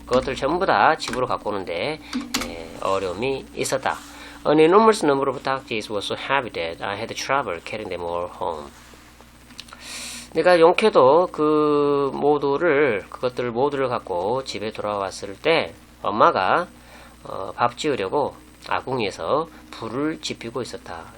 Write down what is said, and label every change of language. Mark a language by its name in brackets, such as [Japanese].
[Korean] 그것들 전부 다 집으로 갖고 오는데 어려움이 있었다. [English] An enormous number of doggies was so heavy that I had trouble carrying them all home. [Korean] 내가 용케도 그것들 모두를 갖고 집에 돌아왔을 때 엄마가 밥 지으려고 아궁이에서 불을 지피고 있었다.